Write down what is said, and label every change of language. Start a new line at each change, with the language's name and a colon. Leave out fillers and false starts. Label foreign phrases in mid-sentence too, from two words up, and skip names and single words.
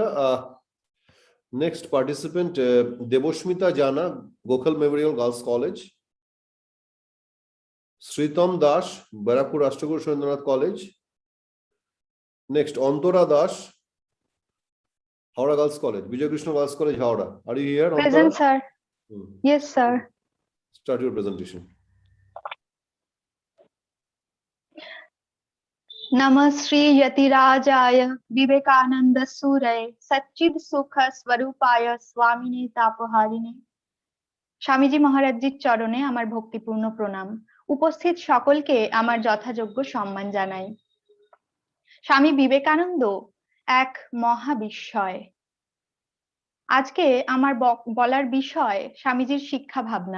English: next participant দেবস্মিতা জানা, গোখল মেমোরিয়াল গার্লস কলেজ। শ্রীতম দাস, ব্যারাকপুর রাষ্ট্রগুরু সুরেন্দ্রনাথ কলেজ। নেক্সট অন্তরা দাস, Howrah Girls College, Vijay Krishna Girls College, Howrah. Are you here? Present, Antara? sir. Yes, sir. Start your presentation.
Sanskrit: नमस्ते यतिराजाय विवेकानंद सूरय सच्चिद सुख स्वरूपाय स्वामिने तापहारिणे।
Bangla: স্বামীজি মহারাজজির চরণে আমার ভক্তিপূর্ণ প্রণাম। উপস্থিত সকলকে আমার যথাযোগ্য সম্মান জানাই। স্বামী বিবেকানন্দ এক মহাবিস্ময়। আজকে আমার বলার বিষয় স্বামীজির শিক্ষা ভাবনা।